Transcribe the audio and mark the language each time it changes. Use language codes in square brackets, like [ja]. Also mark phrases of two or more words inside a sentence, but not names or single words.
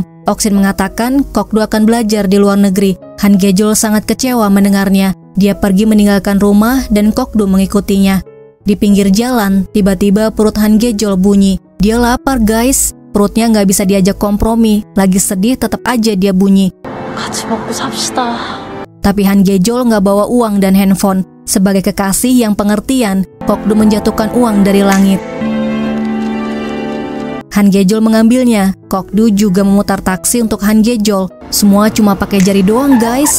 [id] Oksin mengatakan Kokdu akan belajar di luar negeri. Han Gejol sangat kecewa mendengarnya. Dia pergi meninggalkan rumah dan Kokdu mengikutinya. Di pinggir jalan, tiba-tiba perut Han Gejol bunyi. Dia lapar guys, perutnya nggak bisa diajak kompromi. Lagi sedih tetap aja dia bunyi. [ko] 같이 먹고 삽시다. [id] Tapi Han Gejol nggak bawa uang dan handphone. Sebagai kekasih yang pengertian, Kokdu menjatuhkan uang dari langit. Han Gejol mengambilnya. Kokdu juga memutar taksi untuk Han Gejol. Semua cuma pakai jari doang guys.